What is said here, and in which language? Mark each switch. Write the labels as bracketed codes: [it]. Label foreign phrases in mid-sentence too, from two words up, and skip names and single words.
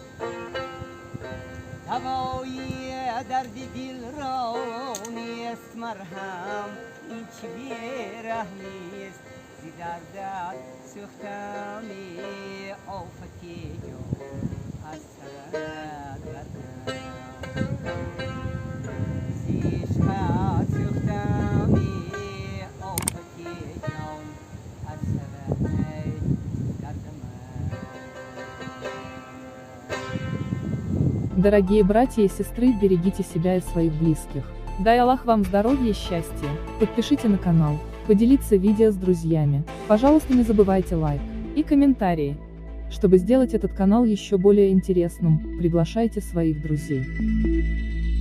[tg] دوایی درد دل را نیست مرهم این چه بی‌رحمیست زی دردت سوختمی آفتی جان از سرت گردم زی عشقت سوختمی آفتی جان از سرت گردم. [ru] Дорогие братья и сестры, берегите себя и своих близких. Дай Аллах вам здоровья и счастья. Подпишите на канал, поделиться видео с друзьями. Пожалуйста, не забывайте лайк и комментарии. Чтобы сделать этот канал еще более интересным, приглашайте своих друзей.